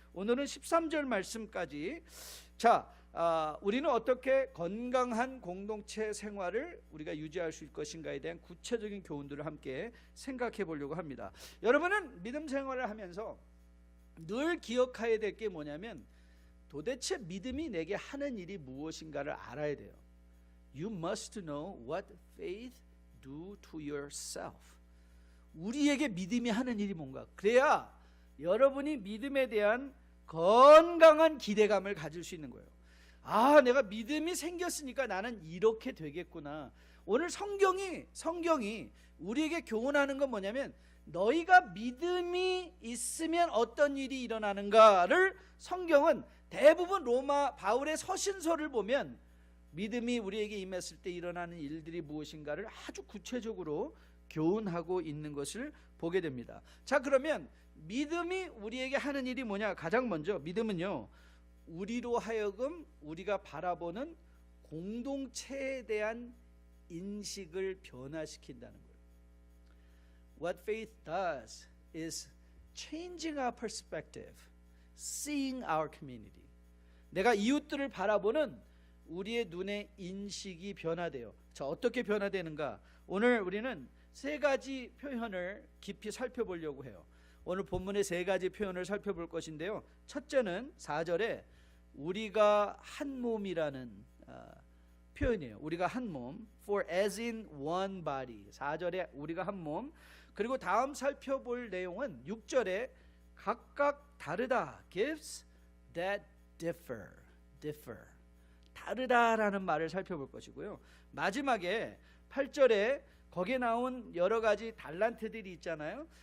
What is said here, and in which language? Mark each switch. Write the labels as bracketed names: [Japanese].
[Korean] 오늘은 13절 말씀까지, 자, 우리는 어떻게 건강한 공동체 생활을 우리가 유지할 수 있을 것인가에 대한 구체적인 교훈들을 함께 생각해 보려고 합니다. 여러분은 믿음 생활을 하면서 늘 기억해야 될 게 뭐냐면, 도대체 믿음이 내게 하는 일이 무엇인가를 알아야 돼요. [English] You must know what faith do to yourself. [Korean] 우리에게 믿음이 하는 일이 뭔가, 그래야 여러분이 믿음에 대한 건강한 기대감을 가질 수 있는 거예요. 아, 내가 믿음이 생겼으니까 나는 이렇게 되겠구나. 오늘 성경이 우리에게 교훈하는 건 뭐냐면, 너희가 믿음이 있으면 어떤 일이 일어나는가를 성경은 대부분 로마 바울의 서신서를 보면 믿음이 우리에게 임했을 때 일어나는 일들이 무엇인가를 아주 구체적으로 교훈하고 있는 것을 보게 됩니다. 자, 그러면 믿음이 우리에게 하는 일이 뭐냐? 가장 먼저 믿음은요, 우리로 하여금 우리가 바라보는 공동체에 대한 인식을 변화시킨다는 거예요. [English] What faith does is changing our perspective, seeing our community. [Korean] 내가 이웃들을 바라보는 우리의 눈의 인식이 변화돼요. 자, 어떻게 변화되는가? 오늘 우리는 세 가지 표현을 깊이 살펴보려고 해요. 오늘 본문의 세 가지 표현을 살펴볼 것인데요, 첫째는 4절에 우리가 한 몸이라는 표현이에요. 우리가 한 몸, [English] for as in one body. [Korean] 4절에 우리가 한 몸. 그리고 다음 살펴볼 내용은 6절에 각각 다르다, [English] gifts that differ. [Korean] 다르다라는 말을 살펴볼 것이고요. 마지막에 8절에 거기에 나온 여러 가지 달란트들이 있잖아요.